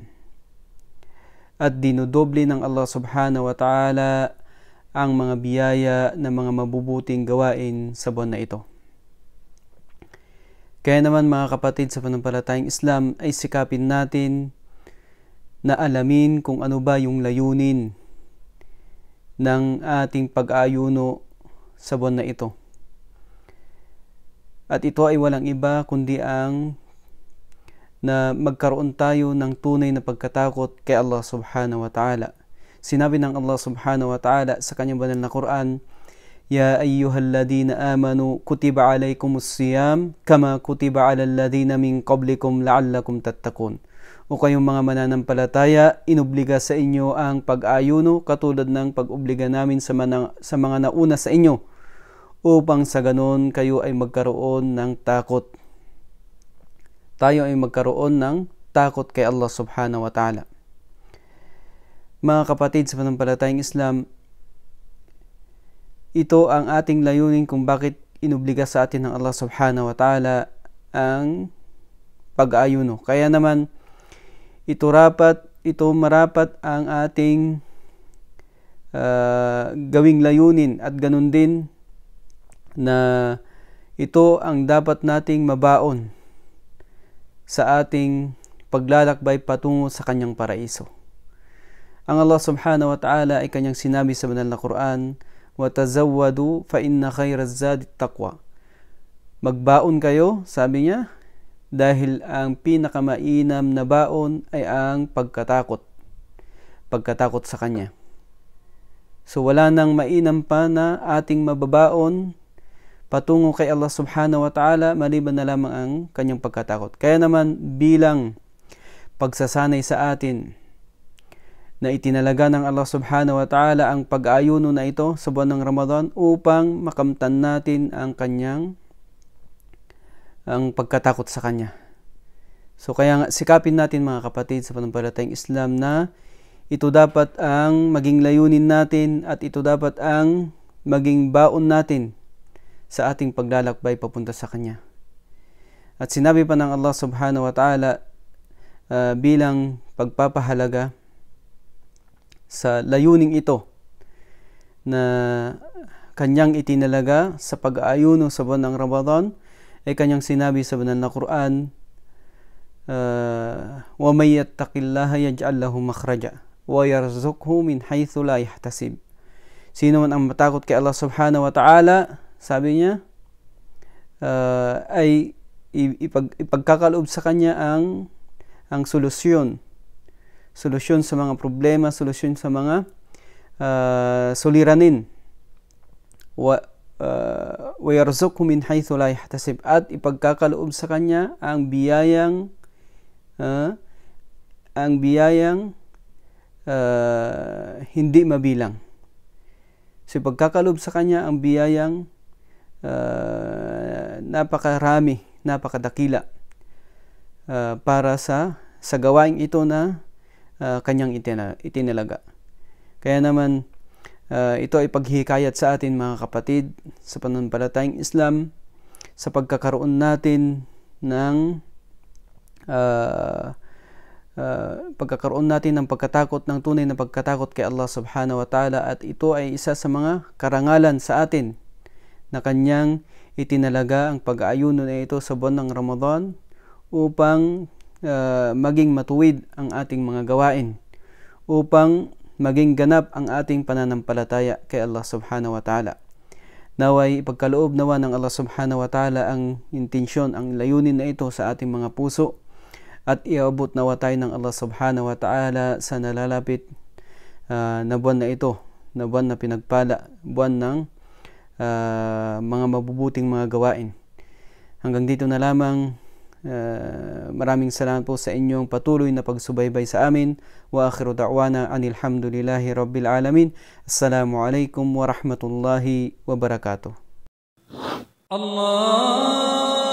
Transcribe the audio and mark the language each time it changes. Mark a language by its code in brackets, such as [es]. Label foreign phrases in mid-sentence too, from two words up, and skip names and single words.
[tl] At dinodoble ng Allah [ar] سبحانه وتعالى [tl] ang mga biyaya ng mga mabubuting gawain sa buwan na ito. Kaya naman mga kapatid sa panampalatayang Islam ay sikapin natin na alamin kung ano ba yung layunin ng ating pag-aayuno sa buwan na ito. At ito ay walang iba kundi ang na magkaroon tayo ng tunay na pagkatakot kay Allah [ar] سبحانه وتعالى. [tl] Sinabi ng Allah [ar] سبحانه وتعالى [tl] sa kanyang banal na Quran, [ar] يا أيها الذين آمنوا كتب عليكم الصيام كما كتب على الذين من قبلكم لعلكم تتقون. [tl] O kayong mga mananampalataya, inobliga sa inyo ang pag-ayuno katulad ng pag-obliga namin sa mga nauna sa inyo upang sa ganon kayo ay magkaroon ng takot. Tayo ay magkaroon ng takot kay Allah [ar] سبحانه وتعالى. [tl] Mga kapatid sa panampalatayang Islam, ito ang ating layunin kung bakit inobliga sa atin ng Allah [ar] سبحانه وتعالى [tl] ang pag-ayuno. Kaya naman ito marapat ang ating gawing layunin at ganun din na ito ang dapat nating mabaon sa ating paglalakbay patungo sa kanyang paraiso. Ang Allah [ar] سبحانه وتعالى [tl] ay kanyang sinabi sa banal na Quran, [ar] وَتَزَوَّدُوا فَإِنَّ خَيْرَ الزَّادِ التَّقْوَى. [tl] Magbaon kayo, sabi niya, dahil ang pinakamainam na baon ay ang pagkatakot sa Kanya. So wala nang mainam pa na ating mababaon patungo kay Allah [ar] سبحانه وتعالى [tl] maliban na lamang ang Kanyang pagkatakot. Kaya naman bilang pagsasanay sa atin na itinalaga ng Allah [ar] سبحانه وتعالى [tl] ang pag-aayuno na ito sa buwan ng Ramadan upang makamtan natin ang pagkatakot sa Kanya. So kaya nga sikapin natin mga kapatid sa panampalatayang Islam na ito dapat ang maging layunin natin at ito dapat ang maging baon natin sa ating paglalakbay papunta sa Kanya. At sinabi pa ng Allah [ar] سبحانه وتعالى [tl] bilang pagpapahalaga sa layuning ito na Kanyang itinalaga sa pag-aayuno sa buwan ng Ramadan, ay kanyang sinabi sa banal na Quran, [ar] وَمَنْ يَتَّقِ اللَّهَ يَجْعَلْ لَهُ مَخْرَجًا وَيَرْزُقْهُ مِنْ حَيْثُ لَا يَحْتَسِبُ. [tl] Sino man ang matakot kay Allah [ar] سبحانه وتعالى, [tl] sabi niya, ay ipagkakaloob sa kanya ang solusyon sa mga problema, solusyon sa mga suliranin. [ar] وَيَرْزُقْهُ مِنْ حَيْثُ لَا يَحْتَسِبُ. [tl] At ipagkakaloob sa kanya ang biyayang hindi mabilang. So ipagkakaloob sa kanya ang biyayang napakarami, napakadakila para sa gawaing ito na kanyang itinalaga. Kaya naman ito ay paghihikayat sa atin mga kapatid sa pananampalatayang Islam, sa pagkakaroon natin ng pagkatakot ng tunay na pagkatakot kay Allah [ar] سبحانه وتعالى, [tl] at ito ay isa sa mga karangalan sa atin na kanyang itinalaga ang pag-aayuno na ito sa buwan ng Ramadan upang maging matuwid ang ating mga gawain, upang maging ganap ang ating pananampalataya kay Allah [ar] سبحانه وتعالى. [tl] Naway ipagkaloob nawa ng Allah [ar] سبحانه وتعالى [tl] ang intensyon, ang layunin na ito sa ating mga puso, at iabot nawa tayo ng Allah [ar] سبحانه وتعالى [tl] sa nalalapit na buwan na ito, na buwan na pinagpala, buwan ng mga mabubuting mga gawain. Hanggang dito na lamang. Maraming salamat po sa inyong patuloy na pagsubaybay sa amin. [ar] وآخر دعوانا أن الحمد لله رب العالمين. السلام عليكم ورحمة الله وبركاته. [tl] Allah